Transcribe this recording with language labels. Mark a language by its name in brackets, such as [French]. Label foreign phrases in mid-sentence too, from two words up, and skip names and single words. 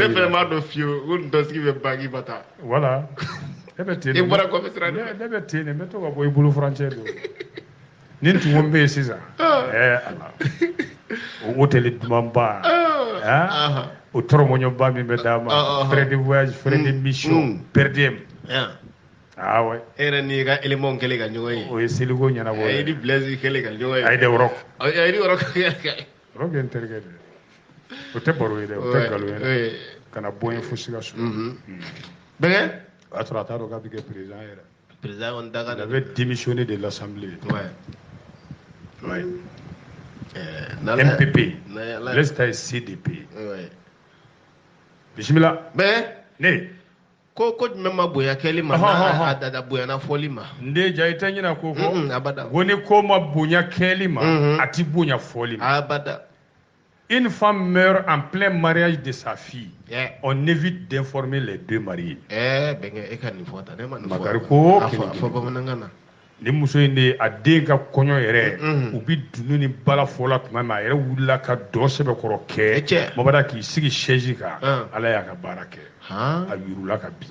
[Bambara] ne fɛnɛ m'a dɔn fiyewu ko nin tɔnsigi bɛ bagi ba ta voilà ne bɛ ten i bɔra kɔfɛ sira ne bɛ ten de n bɛ to ka bɔ i bolo furancɛ don nin tun ko n bɛ yen sisan Ala o hôtel dumanba o tɔrɔmɔɲɔba min bɛ d'a ma [French] frais de voyage frais de mission per diem ouais [Bambara] e yɛrɛ n'i ka élément kɛlen ka ɲɔgɔn ye o ye seliko ɲɛnabɔ ye ni Blaise kɛlen ka ɲɔgɔn ye a ye de Rock Rock ye n terikɛ de o tɛ baro ye dɛ o tɛ nkalon ye dɛ kana bɔ yen fo Sikaso bɛnkɛ o y'a sɔrɔ a t'a dɔn k'a bɛ kɛ président yɛrɛ président kɔni da ka [French] il avait démissionné de l'Assemblée MPP Blaise [Bambara] ta ye CDP bisimila ne ko jumɛn ma bonya kɛli ma a dada bonyana fɔli ma n den ja i tɛ ɲinɛ ko fɔ abada ko ni ko ma bonya kɛli ma a ti bonya fɔli ma abada [French] une femme meurt en plein mariage de sa fille on évite d'informer les deux mariés [Bambara] bɛnkɛ e ka nin fɔ ta ne ma nin fɔ Makari ko fɔ bamanankan na ni muso in de a den ka kɔɲɔ yɛrɛ u bi dunu ni bala fɔla tuma min a yɛrɛ wulila ka dɔ sɛbɛkɔrɔ kɛ mabada k'i sigi chaise kan Ala y'a ka baara kɛ a yurula ka bin